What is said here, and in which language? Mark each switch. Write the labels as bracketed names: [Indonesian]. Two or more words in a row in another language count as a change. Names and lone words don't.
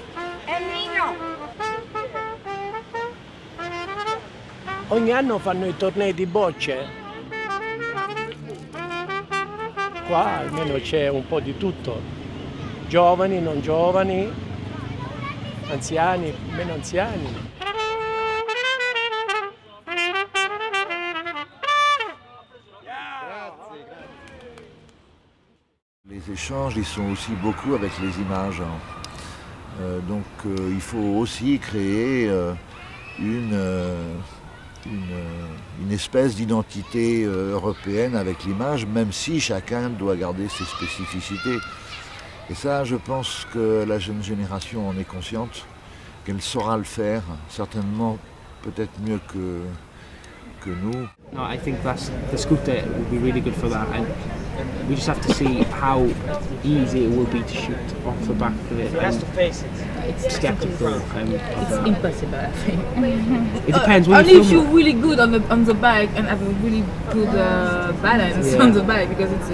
[Italian] Ogni anno fanno i tornei di bocce. Qua almeno c'è un po' di tutto. Giovani, non giovani, anziani, meno anziani. [French] Les échanges, ils sont aussi beaucoup avec les images. Donc il faut aussi créer une espèce d'identité européenne avec l'image, même si chacun doit garder ses spécificités. Et ça, je pense que la jeune génération en est consciente, qu'elle saura le faire, certainement peut-être mieux que nous. [English] No, I think the scooter will be really good for that, and we just have to see how easy it will be to shoot off the back of it. Has to face it. It's skeptical. It's impossible, I think. It depends. When Only you if film you're really good on the bike and have a really good balance on the bike, because it's.